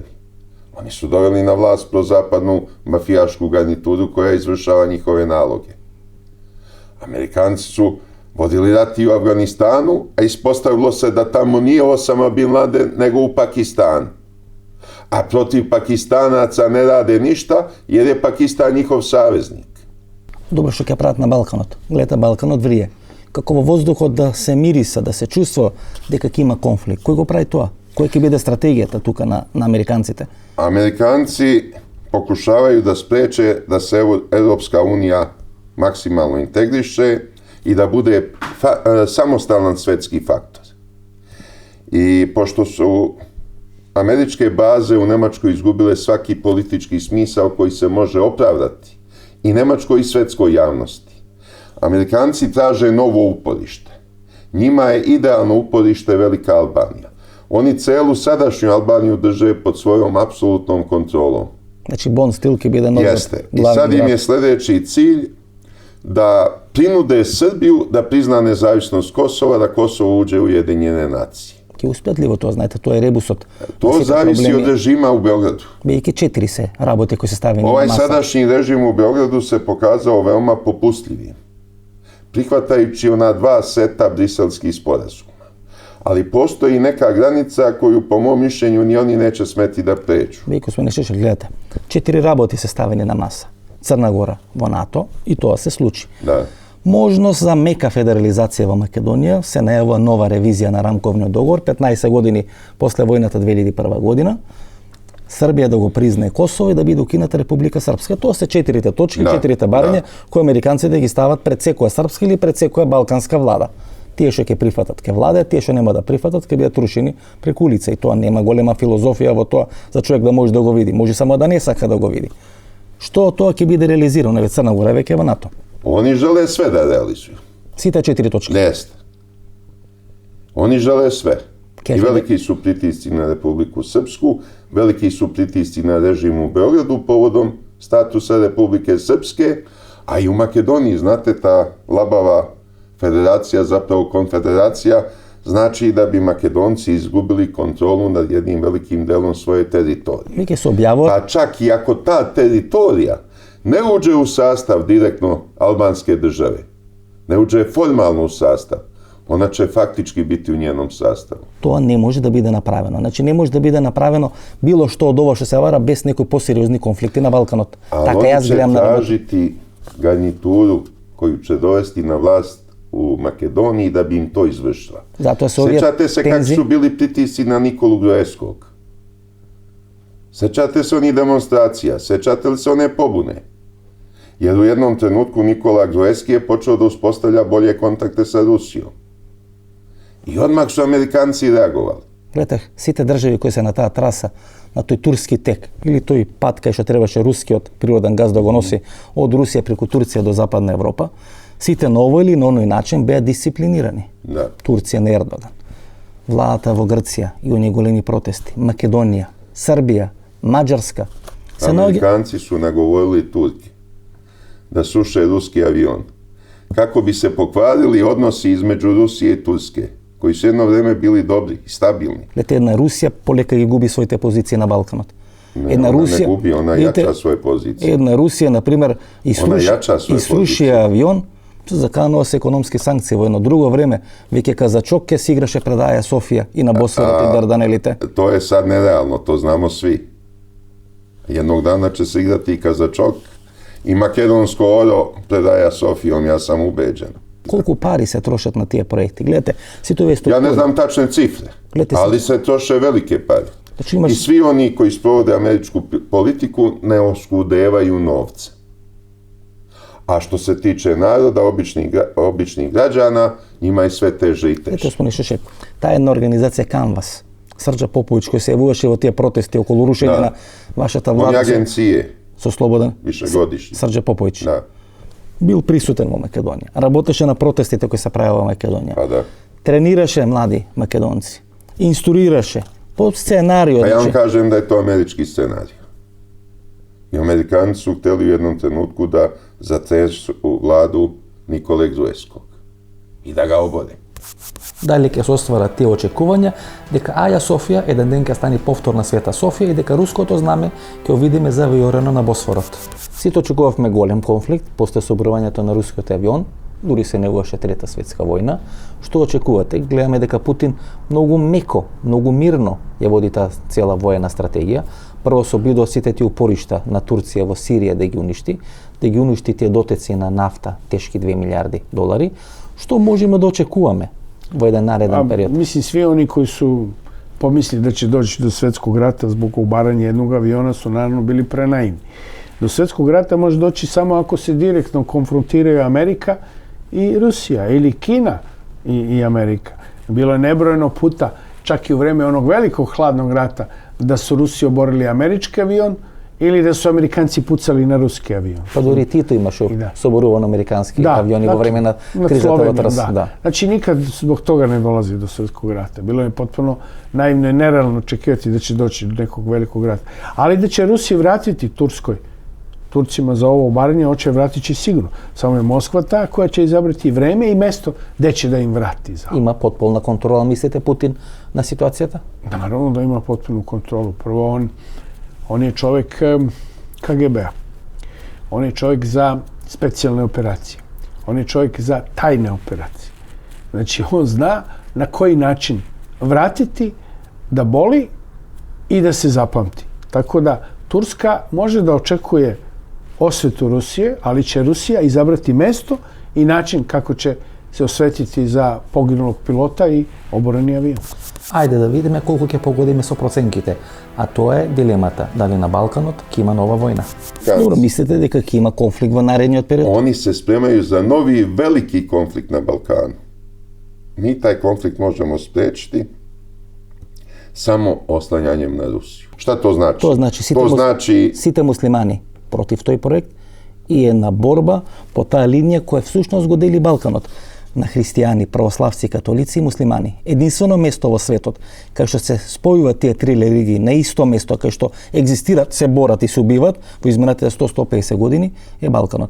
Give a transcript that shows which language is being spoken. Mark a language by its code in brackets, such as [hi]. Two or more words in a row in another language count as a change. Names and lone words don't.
[sr] Oni su doveli na vlast prozapadnu mafijašku garnituru koja izvršava njihove naloge. Amerikanci su vodili rat i u Afganistanu, a ispostavilo se da tamo nije Osama Bin Laden, nego u Pakistanu. A protiv Pakistanaca ne rade ništa, jer je Pakistan njihov saveznik. [mk] Добро што ќе прават на Балканот. Гледате, Балканот врие. Како во воздухот да се мириса, да се чувствува дека ќе има конфликт. Кој го прави тоа? Која ќе биде стратегијата тука на американците? [sr] Amerikanci pokušavaju da spreče da se Evropska unija maksimalno integriše i da bude samostalan svetski faktor. I pošto su američke baze u Nemačkoj izgubile svaki politički smisao koji se može opravdati i nemačkoj i svetskoj javnosti, Amerikanci traže novo uporište. Njima je idealno uporište Velika Albanija. Oni celu sadašnju Albaniju drže pod svojom apsolutnom kontrolom. [mk] Znači Bonstil ќе биде новиот [sr] Jeste. I sad im je sledeći cilj da prinude Srbiju da prizna nezavisnost Kosova, da Kosovo uđe u Ujedinjene nacije. [mk] Ќе успеат ли во тоа? Знаете, тоа е ребусот. [sr] To zavisi od režima u Beogradu. [mk] Бејќи 4 се работи кои се ставени на [sr] Ovaj [mk] маса. [sr] sadašnji režim u Beogradu se pokazao veoma popustljivim, prihvatajući ona 2 seta briselskih sporazuma. Ali postoji neka granica koju, po mom mišljenju, ni oni neće smeti da pređu. [mk] Веќе сме нешто, гледате. 4 работи се ставени на маса. Црна Гора во НАТО и тоа се случи. [sr] Da. [mk] Можност за мека федерализација во Македонија, се најавува нова ревизија на рамковниот договор 15 години после војната 2001 година. Србија да го признае Косово и да биде укината Република Српска. Тоа се 4 точки, 4 барања кои американците ги стават пред секоја српска или пред секоја балканска влада. Тие што ќе прифатат ќе владеат, тие што нема да прифатат ќе бидат рушени преку улица и тоа нема голема филозофија во тоа за човек да може да го види. Може само да не сака да го види. Што тоа ќе биде реализирано? Еве Црна Гора веќе во НАТО. [sr] Oni žele sve da realizuju. [mk] Сите 4 точки. [sr] Jeste. Oni žele sve. I Kefe- veliki su pritisci na Republiku Srpsku, veliki su pritisci na režim u Beogradu povodom statusa Republike Srpske, a i u Makedoniji, znate, ta labava federacija, zapravo konfederacija, znači da bi Makedonci izgubili kontrolu nad jednim velikim delom svoje teritorije. [mk] Веќе се објавува [sr] Pa čak i ako ta teritorija ne uđe u sastav direktno albanske države, ne uđe formalno u sastav, ona će faktički biti u njenom sastavu. [mk] тоа не може да биде направено. Значи не може да биде направено било што од ова што се вара без некои посериозни конфликти на Балканот. [sr] Ali [mk] Така [sr] oni [mk] јас [sr] će [mk] гледам на работа. [sr] tražiti garnituru koju će dovesti na vlast u Makedoniji da bi im to izvršila. [mk] Затоа се овие [sr] Sećate se kako [mk] тензи, [sr] su bili pritisci na Nikolu Gruevskog? Sećate se onih demonstracija? Sećate li se one pobune? Jer u jednom trenutku Nikola Gruevski je počeo da uspostavlja bolje kontakte sa Rusijom. I odmah su Amerikanci reagovali. [mk] гледах сите држави кои се на таа траса, на тој турски тек или тој пат кај што требаше рускиот природен газ да го носи од Русија преку Турција до Западна Европа, Сите на овој или на оној начин беа дисциплинирани. [sr] Da. [mk] Турција на Ердоган, владата во Грција и оние големи протести, Македонија, Србија, Маđarska. [sr] Amerikanci su nagovorili Turke da sruše ruski avion kako bi se pokvarili odnosi između Rusije i Turske, koji su jedno vreme bili dobri i stabilni. [mk] Лете една Русија полека ги губи своите позиции на Балканот. [sr] Ne, ona ne gubi, ona jača svoje pozicije. [mk] Една Русија, например, [sr] jača svoje [mk] изруши позиции. авион, заканува се економски санкции во едно друго време, веќе Казачок ќе се играше пред Аја Софија и на Босфорот и Дарданелите. [sr] To je sad nerealno, to znamo svi. Jednog dana će se igrati i Kazačok i makedonsko oro pred Aja Sofijom, ja sam ubeđen. [mk] Колку пари се трошат на тие проекти? Гледате, сите овие структури. [sr] Ja ne znam tačne cifre, ali se troše velike pare. [mk] Значи имаш [sr] I svi oni koji sprovode američku politiku ne oskudevaju novce. A što se tiče naroda, običnih građana, njima je sve teže i [mk] Ето [sr] teže. [mk] спомни Шешел. Таа една организација Canvas, Срđа Поповиќ кој се јавуваше во тие протести околу рушење на вашата [sr] On je [mk] влада [sr] agencije, [mk] со Слободен [sr] višegodišnji. [mk] Срđа Поповиќ. [sr] Da, [mk] Бил присутен во Македонија. Работеше на протестите кои се правеа во Македонија. [sr] pa da. [mk] Тренираше млади македонци. Инструираше по сценарио. [sr] A ja vam [mk] Значи, [sr] kažem da je to američki scenarij. I Amerikanci su htjeli u jednom trenutku da zatresu vladu Nikole Gruevskog i da ga obore. [mk] дали ќе се остварат тие очекувања дека Аја Софија еден ден ќе стане повторна Света Софија и дека руското знаме ќе го видиме завиорено на Босфорот. Сите очекувавме голем конфликт после соборувањето на рускиот авион, дури се неуваше Трета светска војна. Што очекувате? Гледаме дека Путин многу меко, многу мирно ја води таа цела воена стратегија. Прво се обидува сите тие упоришта на Турција во Сирија да ги уништи тие дотеци на нафта тешки 2 милиарди долари. Што можеме да очекуваме во еден нареден период? [sr] Mislim, svi oni koji su pomislili da će doći do svetskog rata zbog ubaranja jednog aviona su naravno bili prenaivni. Do svetskog rata može doći samo ako se direktno konfrontiraju Amerika i Rusija ili Kina i Amerika. Bilo je nebrojeno puta, čak i u vreme onog velikog hladnog rata, da su Rusi oborili američki avion ili da su Amerikanci pucali na ruski avion. [mk] Па дури Тито имаше Да. соборуван американски авиони во време на кризата во Трс. Да. [sr] Znači nikad zbog toga ne dolazi do svjetskog rata. Bilo je potpuno naivno i nerealno očekivati da će doći do nekog velikog rata. Ali da će Rusi vratiti Turcima za ovo obaranje, hoće vratit će sigurno. Samo je Moskva ta koja će izabrati vreme i mesto gde će da im vrati. [mk] Има потполна контрола, мислите, Путин на ситуацијата? [sr] Naravno da ima potpunu kontrolu. Prvo, on je čovjek KGB-a. On je čovjek za specijalne operacije. On je čovjek za tajne operacije. Znači, on zna na koji način vratiti, da boli i da se zapamti. Tako da Turska može da očekuje osvetu Rusije, ali će Rusija izabrati mesto i način kako će se osvetiti za poginulog pilota i oboreni avion. [mk] Ајде да видиме колку ќе погодиме со проценките. А тоа е дилемата. Дали на Балканот ќе има нова војна? Како? Добро, мислите дека ќе има конфликт во наредниот период? [sr] Oni se spremaju za novi veliki konflikt na Balkanu. Mi taj konflikt možemo spriječiti samo oslanjanjem na Rusiju. Šta to znači? [mk] Тоа значи сите муслимани против тој проект и една борба по таа линија која всушност го дели Балканот на христијани, православци, католици и муслимани. Единствено место во светот кај што се спојуваат тие три религии на исто место кај што екзистират, се борат и се убиваат во изминатите 100-150 години е Балканот.